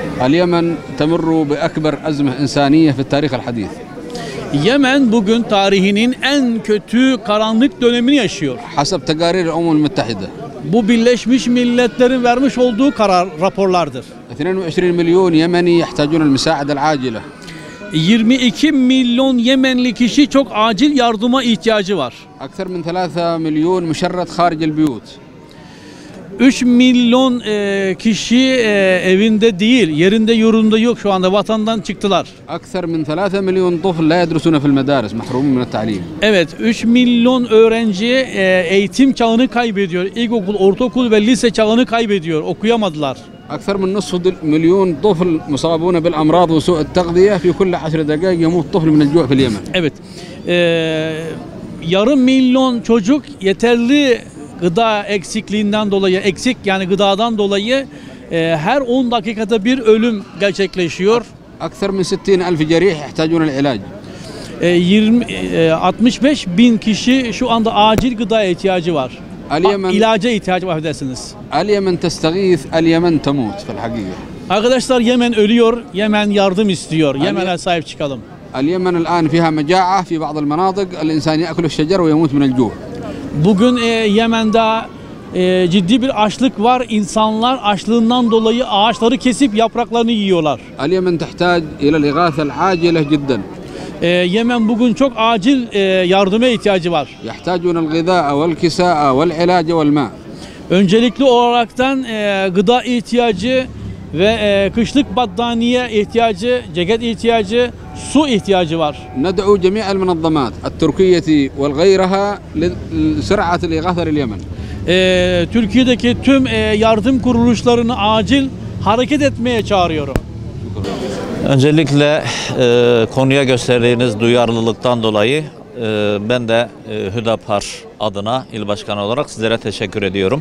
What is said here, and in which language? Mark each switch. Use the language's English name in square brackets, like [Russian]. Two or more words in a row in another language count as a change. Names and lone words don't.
[Arabic] اليمن تمر بأكبر أزمة إنسانية في التاريخ الحديث. [Turkish] Yemen bugün tarihinin en kötü karanlık dönemini yaşıyor. [Arabic] حسب تقارير الأمم المتحدة. [Turkish] Bu Birleşmiş Milletler'in vermiş olduğu raporlardır. [Arabic] 22 مليون يمني يحتاجون المساعدة العاجلة. [Turkish] 22 milyon Yemenli kişi çok acil yardıma ihtiyacı var. [Arabic] أكثر من 3 مليون مشرد خارج البيوت. [Turkish] 3 milyon kişi evinde değil, yerinde yurdunda yok, şu anda vatandan çıktılar. [Arabic] أكثر من 3 مليون طفل لا يدرسون في المدارس محرومون من التعليم. [Turkish] Evet, 3 milyon öğrenci eğitim çağını kaybediyor. İlkokul, ortaokul ve lise çağını kaybediyor, okuyamadılar. [Arabic] أكثر من نصف مليون طفل مصابون بالأمراض وسوء التغذية في كل 10 دقائق يموت طفل من الجوع في اليمن. [Turkish] Evet, yarım milyon çocuk yeterli gıda eksikliğinden dolayı, eksik yani gıdadan dolayı her 10 dakikada bir ölüm gerçekleşiyor. [Arabic] أكثر من 60,000 جريح يحتاجون العلاج. [Turkish] 65 bin kişi şu anda acil gıda ihtiyacı var. İlaca ihtiyacı var dersiniz. [Arabic] اليمن تستغيث اليمن تموت في الحقيقة. [Turkish] Arkadaşlar, Yemen ölüyor, Yemen yardım istiyor. Yemen'e sahip çıkalım. [Arabic] اليمن الآن فيها مجاعة في بعض المناطق الإنسان يأكل الشجر ويموت من الجوع. [Turkish] Bugün Yemen'de ciddi bir açlık var. İnsanlar açlığından dolayı ağaçları kesip yapraklarını yiyorlar. [Arabic] اليمن تحتاج إلى الإغاثة العاجلة جدا. [Turkish] Yemen bugün çok acil yardıma ihtiyacı var. [Arabic] يحتاجون الغذاء والكساء والعلاج والماء. [Turkish] Öncelikli olaraktan gıda ihtiyacı ve kışlık battaniye ihtiyacı, ceket ihtiyacı, su ihtiyacı var. [Arabic] ندعو جميع المنظمات التركية والغيرها لسرعة الإغاثة لليمن. [Turkish] Türkiye'deki tüm yardım kuruluşlarını acil hareket etmeye çağırıyorum. Öncelikle konuya gösterdiğiniz duyarlılıktan dolayı ben de Hüdapar adına il başkanı olarak sizlere teşekkür ediyorum.